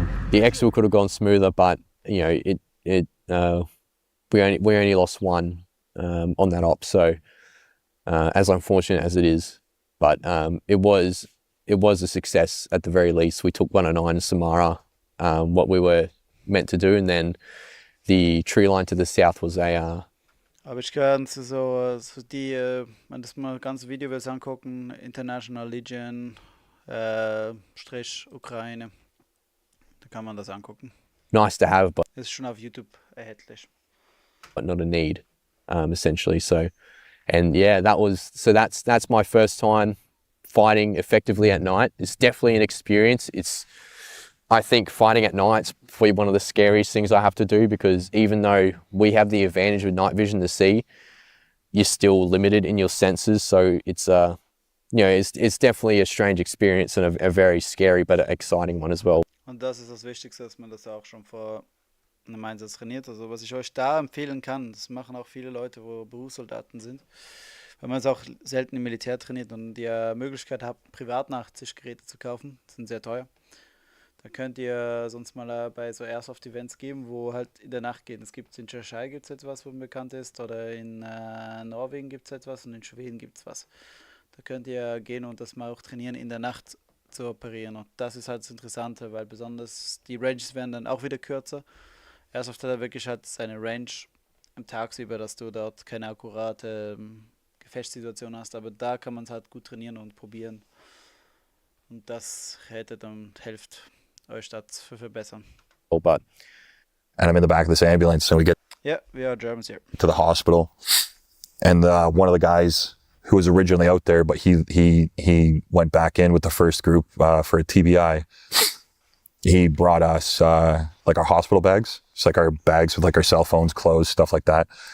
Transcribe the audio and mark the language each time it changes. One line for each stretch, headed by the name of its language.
English: The exfil could have gone smoother, but you know we only lost one on that op, so as unfortunate as it is, but it was a success at the very least. We took 109 Samara, what we were meant to do, and then the tree line to the south was a.
German: Aber ich kann so die, wenn das mal ganze Video willst angucken, International Legion Strich Ukraine, da kann man das angucken.
English: Nice to have, but
German: Ist schon auf YouTube erhältlich.
English: not a need, essentially. So, and yeah, that's my first time fighting effectively at night. It's definitely an experience. I think fighting at night's probably one of the scariest things I have to do, because even though we have the advantage with night vision to see, you're still limited in your senses. So it's it's definitely a strange experience and a very scary but exciting one as well.
German: Und das ist das Wichtigste, dass man das auch schon vor einem Einsatz trainiert. Also was ich euch da empfehlen kann, das machen auch viele Leute, wo Berufssoldaten sind, weil man es auch selten im Militär trainiert und die Möglichkeit hat, Privatnachtsichtgeräte zu kaufen, die sind sehr teuer. Da könnt ihr sonst mal bei so Airsoft-Events geben, wo halt in der Nacht geht. Es gibt in Tschechei gibt es etwas, wo bekannt ist, oder in Norwegen gibt es etwas und in Schweden gibt es was. Da könnt ihr gehen und das mal auch trainieren, in der Nacht zu operieren. Und das ist halt das Interessante, weil besonders die Ranges werden dann auch wieder kürzer. Airsoft hat er wirklich halt seine Range am Tagsüber, dass du dort keine akkurate Gefechtssituation hast, aber da kann man es halt gut trainieren und probieren. Und das rettet und hilft euch das zu verbessern.
English: But and I'm in the back of this ambulance, and we get Yeah, we are Germans here. to the hospital, and one of the guys who was originally out there, but he went back in with the first group for a TBI. He brought us like our hospital bags, just like our bags with like our cell phones, clothes, stuff like that.